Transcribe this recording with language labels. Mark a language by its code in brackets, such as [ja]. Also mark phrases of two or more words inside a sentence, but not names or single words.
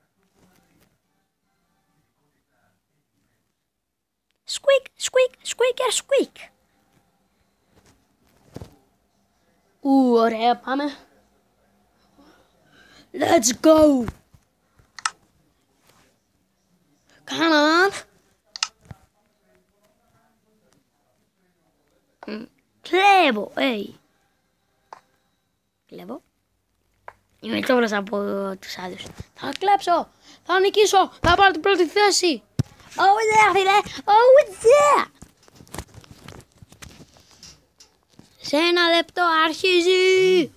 [en] Squeak. [el] Ωραία, πάμε. [en] Let's go. Come on. [el] Κλέβω, Κλέβω. Είμαι τσόβρος από τους άλλους. Θα κλέψω. Θα νικήσω. Θα πάρω την πρώτη θέση. [en] Oh yeah, [el] φίλε. [en] Oh yeah. [el] Σε ένα λεπτό αρχίζει.